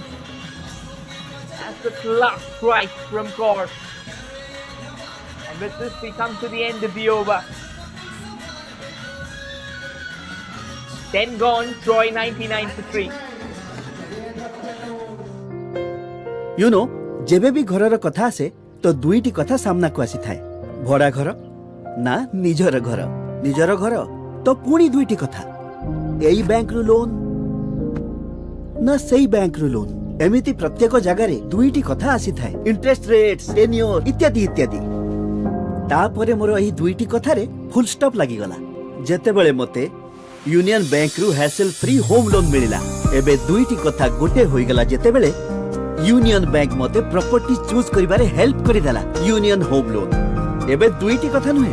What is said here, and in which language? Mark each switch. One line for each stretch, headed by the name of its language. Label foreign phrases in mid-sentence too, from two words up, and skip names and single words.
English: That's a class strike from Kaur. And with this, we come to the end of the over. 10 gone, Troy 99 for 3. You know,
Odia: ଯେବେ ବି ଘରର କଥା ଆସେ ତ ଦୁଇଟି କଥା ସାମ୍ନାକୁ ଆସି ଥାଏ ଭଡ଼ା ଘର ନା ନିଜର ଘର ନିଜର ଘର ତ ପୁଣି ଦୁଇଟି କଥା ଏଇ ବ୍ୟାଙ୍କ ରୁ ଲୋନ ନା ସେଇ ବ୍ୟାଙ୍କ ରୁ ଲୋନ ଏମିତି ପ୍ରତ୍ୟେକ ଜାଗାର ଦୁଇଟି କଥା ଆସି ଥାଏ
English: interest rates tenure
Odia: ଇତ୍ୟାଦି ଇତ୍ୟାଦି ତାପରେ ମୋର ଏହି ଦୁଇଟି କଥାରେ
English: full stop
Odia: ଲାଗି ଗଲା ଯେତେ ବେଳେ ମତେ ୟୁନିଅନ ବ୍ୟାଙ୍କ ରୁ
English: hassle free home loan
Odia: ମିଳିଲା ଏବେ ଦୁଇଟି କଥା ଗୋଟେ ହୋଇ ଗଲା ଯେତେ ବେଳେ ୟୁନିଅନ ବ୍ୟାଙ୍କ ମତେ
English: property choose
Odia: କରିବାରେ ହେଲ୍ପ କରି ଦେଲା ୟୁନିଅନ ହୋମ ଲୋନ ଏବେ ଦୁଇଟି କଥା ନୁହେଁ